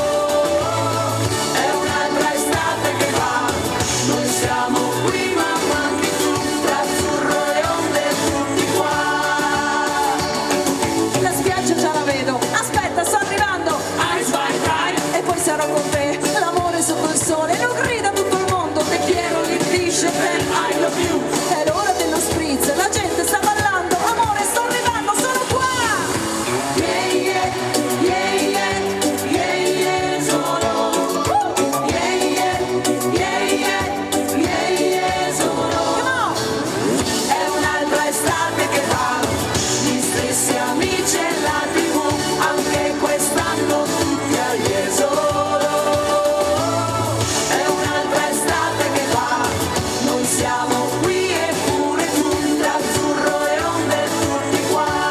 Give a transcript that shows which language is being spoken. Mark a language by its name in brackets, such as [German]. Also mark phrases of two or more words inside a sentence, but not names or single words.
[Italian] È un'altra estate che va, noi siamo qui ma manchi tu, tra azzurro e onde tutti qua. La spiaggia già la vedo, aspetta, sto arrivando. [German] Eins, zwei, drei. [Italian] E poi sarò con te, l'amore sotto il sole, lo grida tutto il mondo, [Spanish] te quiero, [Italian] gli dice ben [English] I love you. [Italian] È l'ora dello spritz, la gente sta ballando, amore sto arrivando, sono qua. Yeah, yeah, yeah, yeah, yeah, yeah, solo. Yeah, yeah, yeah, yeah, yeah, yeah, solo. [English] Come on. [Italian] È un'altra estate che va, gli stessi amici e la TV, anche quest'anno tutti a Jesolo. È un'altra estate che va, noi siamo qui e pure tu, tra azzurro e onde tutti qua.